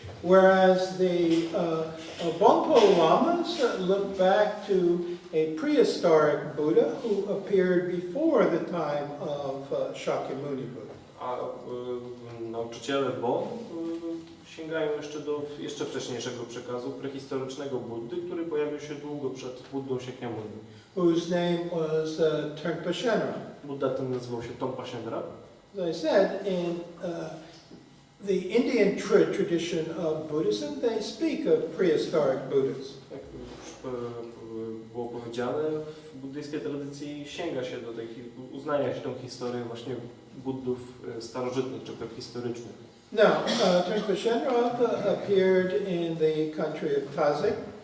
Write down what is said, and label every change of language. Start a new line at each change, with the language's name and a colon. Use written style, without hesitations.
English: Whereas the Bonpo Lamas look back to a prehistoric Buddha who appeared before the time of Shakyamuni Buddha.
Polish: A nauczyciele Bon sięgają jeszcze do jeszcze wcześniejszego przekazu prehistorycznego Buddy, który pojawił się długo przed Buddą Shakyamuni.
English: Whose name was Trungpa Shenra.
Polish: Budda ten nazywał się Trungpa Shenra.
English: As I said, in the Indian tradition of Buddhism, they speak of prehistoric Buddhas.
Polish: Jak już było powiedziane, w buddyjskiej tradycji sięga się do tej, uznaje się tą historię właśnie Buddów starożytnych czy prehistorycznych.
English: Now, Trungpa Shenra appeared in the country of Tazik.